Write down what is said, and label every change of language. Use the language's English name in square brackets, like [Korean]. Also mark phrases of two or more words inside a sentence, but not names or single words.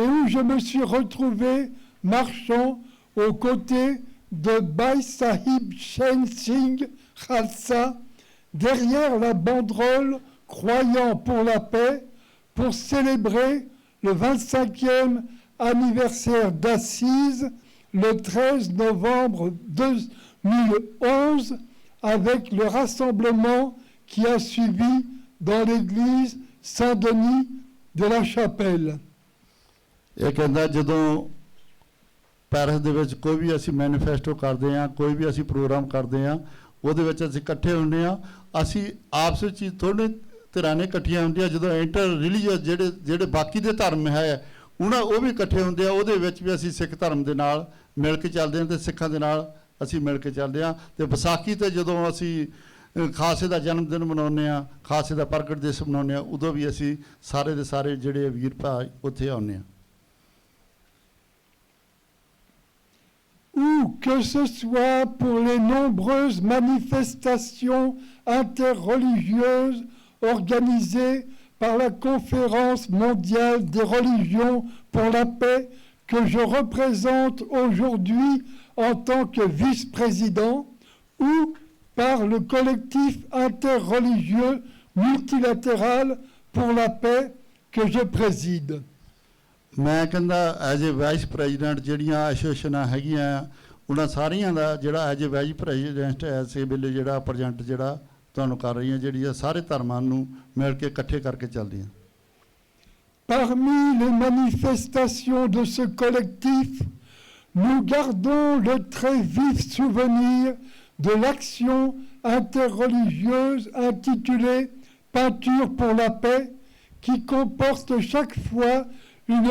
[French] où je me suis retrouvé marchant aux côtés de Bhai Sahib Shen Singh Khalsa, derrière la banderole « Croyants pour la paix » pour célébrer le 25e anniversaire d'Assise le 13 novembre 2011 avec le rassemblement qui a suivi dans l'église Saint-Denis de la Chapelle. [Punjabi] ਇਹ ਕਹਿੰਦਾ ਜਦੋਂ ਪੈਰਿਸ ਦੇ ਵਿੱਚ ਕੋਈ ਵੀ ਅਸੀਂ ਮੈਨੀਫੈਸਟੋ ਕਰਦੇ ਹਾਂ, ਕੋਈ ਵੀ ਅਸੀਂ ਪ੍ਰੋਗਰਾਮ ਕਰਦੇ ਹਾਂ, ਉਹਦੇ ਵਿੱਚ ਅਸੀਂ ਇਕੱਠੇ ਹੁੰਦੇ ਹਾਂ। ਅਸੀਂ ਆਪਸ ਵਿੱਚ ਹੀ ਥੋੜ੍ਹੇ ਧਿਰਾਂ ਨੇ ਇਕੱਠੀਆਂ ਹੁੰਦੀਆਂ ਜਦੋਂ [English] inter religious [Punjabi] ਜਿਹੜੇ ਬਾਕੀ ਦੇ ਧਰਮ ਹੈ ਉਹ ਵੀ ਇਕੱਠੇ ਹੁੰਦੇ ਆ। ਉਹਦੇ ਵਿੱਚ ਵੀ ਅਸੀਂ ਸਿੱਖ ਧਰਮ ਦੇ ਨਾਲ ਮਿਲ ਕੇ ਚੱਲਦੇ ਹਾਂ ਅਤੇ ਸਿੱਖਾਂ ਦੇ ਨਾਲ ਅਸੀਂ ਮਿਲ ਕੇ ਚੱਲਦੇ ਹਾਂ। ਅਤੇ ਵਿਸਾਖੀ 'ਤੇ ਜਦੋਂ ਅਸੀਂ ਖਾਲਸੇ ਦਾ ਜਨਮ ਦਿਨ ਮਨਾਉਂਦੇ ਹਾਂ, ਖਾਲਸੇ ਦਾ ਪ੍ਰਗਟ ਦਿਵਸ ਮਨਾਉਂਦੇ ਹਾਂ, ਉਦੋਂ ਵੀ ਅਸੀਂ ਸਾਰੇ ਦੇ ਸਾਰੇ ਜਿਹੜੇ ਵੀਰ ਭਰਾ ਉੱਥੇ ਆਉਂਦੇ ਹਾਂ। [French] Ou que ce soit pour les nombreuses manifestations interreligieuses organisées par la Conférence mondiale des religions pour la paix que je représente aujourd'hui en tant que vice-président, ou par le collectif interreligieux multilatéral pour la paix que je préside. [Punjabi] ਮੈਂ ਕਹਿੰਦਾ [English] as a vice president [Punjabi] ਜਿਹੜੀਆਂ ਐਸੋਸੀਏਸ਼ਨਾਂ ਹੈਗੀਆਂ ਉਹਨਾਂ ਸਾਰੀਆਂ ਦਾ ਜਿਹੜਾ [English] as a vice president [Punjabi] ਐਸੇ ਵੇਲੇ ਜਿਹੜਾ ਪ੍ਰੈਜ਼ੈਂਟ ਜਿਹੜਾ ਤੁਹਾਨੂੰ ਕਰ ਰਹੀਆਂ ਜਿਹੜੀਆਂ ਸਾਰੇ ਧਰਮਾਂ ਨੂੰ ਮਿਲ ਕੇ ਇਕੱਠੇ ਕਰਕੇ ਚੱਲਦੀਆਂ। [French] Parmi les manifestations de ce collectif, nous gardons le très vif souvenir de l'action interreligieuse intitulée Peinture pour la paix, qui comporte chaque fois une